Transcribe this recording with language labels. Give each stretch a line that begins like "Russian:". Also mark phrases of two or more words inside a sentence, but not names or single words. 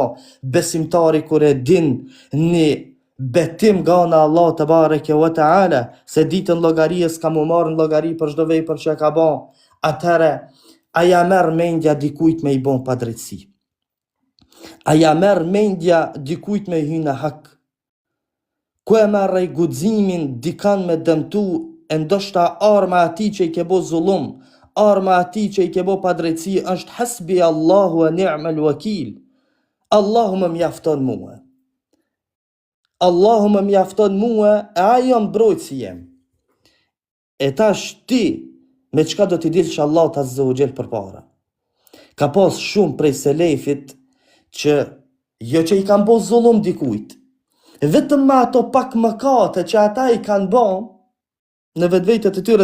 Albanian: Besimtari kur e din një betim nga ana Allah
Arabic: تبارك وتعالى
Albanian: se ditën llogarisë ka mu marrë në llogari për çdo vepër që ka bë, atëherë aja merr mendja dikujt me i bën padrejtësi. Aja merr mendja dikujt me hyrë në hak. Ku e merr ai guximin dikan me dëmtu e ndoshta arma ati që i ke bo zullum, arma ati që i ke bo padrejtësi është
Arabic: حسبي الله ونعم الوكيل.
Albanian: Allahu më mjafton mua. Allahu më mjafton mua e ajo mbrojtësi jem. E tash ti me çka do t'i dilsh Allahu
Arabic: عز وجل
Albanian: përpara. Ka pas shumë prej selefit që jo që i kanë bo zullum dikujt, vetëm me ato pak mëkate që ata i kanë bo në vetvetet e tyre